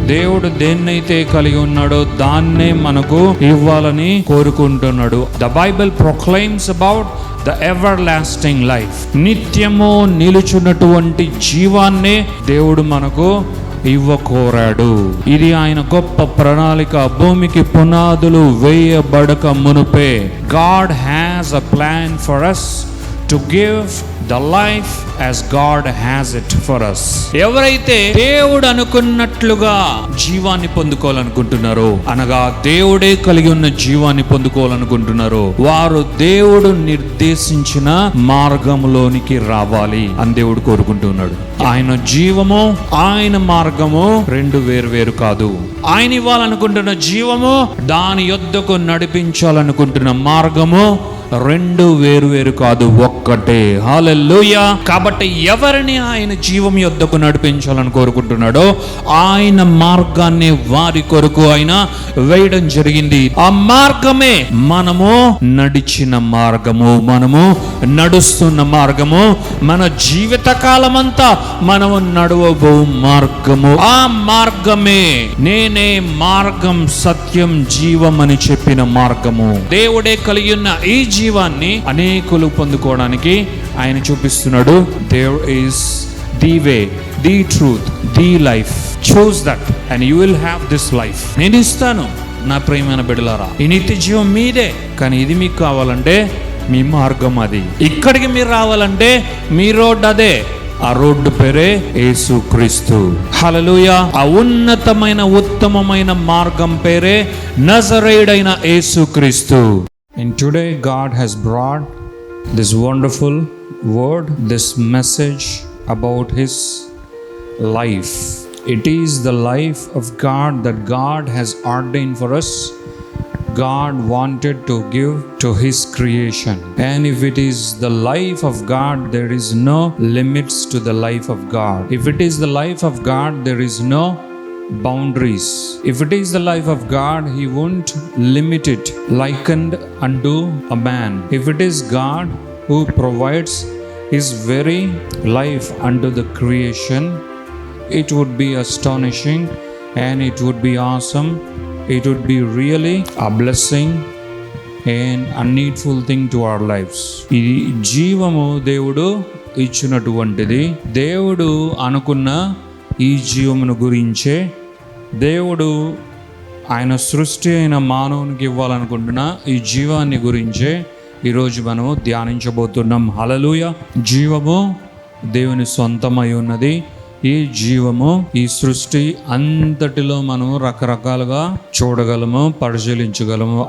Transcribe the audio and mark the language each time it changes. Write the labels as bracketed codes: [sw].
[te] దేవుడు దేన్నైతే కలిగి ఉన్నాడో దాన్నే మనకు ఇవ్వాలని కోరుకుంటున్నాడు. [en] The Bible proclaims about the everlasting life. [te] నిత్యము నిలుచున్నటువంటి జీవాన్నే దేవుడు మనకు ఇవ్వకోరాడు. ఇది ఆయన గొప్ప ప్రణాళిక. భూమికి పునాదులు వేయబడక మునుపే [en] God has a plan for us to give the life as God has it for us. [te] ఎవరైతే దేవుడు అనుకున్నట్లుగా జీవాన్ని పొందుకోవాలనుకుంటున్నారో, అనగా దేవుడే కలిగి ఉన్న జీవాన్ని పొందుకోవాలనుకుంటున్నారో, వారు దేవుడు నిర్దేశించిన మార్గంలోనికి రావాలి అని దేవుడు కోరుకుంటున్నాడు. ఆయన జీవము, ఆయన మార్గము రెండు వేరు కాదు. ఆయన ఇవ్వాలనుకుంటున్న జీవము, దాని యొద్దకు నడిపించాలనుకుంటున్న మార్గము రెండు వేరు కాదు, ఒక్కటే. హల్లెలూయా. కాబట్టి ఎవరిని ఆయన జీవం యొద్దకు నడిపించాలని కోరుకుంటున్నాడో ఆయన మార్గాన్ని వారి కొరకు ఆయన వేయడం జరిగింది. ఆ మార్గమే మనము నడిచిన మార్గము, మనము నడుస్తున్న మార్గము, మన జీవిత కాలమంతా మనము నడవబో మార్గము. ఆ మార్గమే నేనే మార్గం, సత్యం, జీవం అని చెప్పిన మార్గము. దేవుడే కలిగి ఉన్న ఈ జీవాన్ని అనేకులు పొందుకోవడానికి ఆయన చూపిస్తున్నాడు. [en] There is the way, the truth, the life. Choose that and you will have this life. [te] నేను ఇస్తాను నా ప్రియమైన బిడ్డలారా, ఈ నిత్య జీవం మీదే. కానీ ఇది మీకు కావాలంటే మీ మార్గం అది. ఇక్కడికి మీరు రావాలంటే మీ రోడ్డు అదే. ఆ రోడ్డు పేరే యేసుక్రీస్తు. హల్లెలూయా. ఆ ఉన్నతమైన ఉత్తమమైన మార్గం పేరే నజరేయుడైన యేసుక్రీస్తు. [en] And today God has brought this wonderful word, this message about His life. It is the life of God that God has ordained for us. God wanted to give to His creation. And if it is the life of God, there is no limits to the life of God. If it is the life of God, there is no boundaries. If it is the life of God, He won't limit it, likened unto a man. If it is God who provides His very life unto the creation, it would be astonishing and it would be awesome. It would be really a blessing and a needful thing to our lives. [te] ఈ జీవము దేవుడు ఇచ్చినటువంటిది. దేవుడు అనుకున్న ఈ జీవమును గురించే, దేవుడు ఆయన సృష్టి అయిన మానవునికి ఇవ్వాలనుకుంటున్న ఈ జీవాన్ని గురించే ఈరోజు మనము ధ్యానించబోతున్నాం. హల్లెలూయా. జీవము దేవుని సొంతమై ఉన్నది. ఈ జీవము ఈ సృష్టి అంతటిలో మనం రకరకాలుగా చూడగలము, పరిశీలించగలము.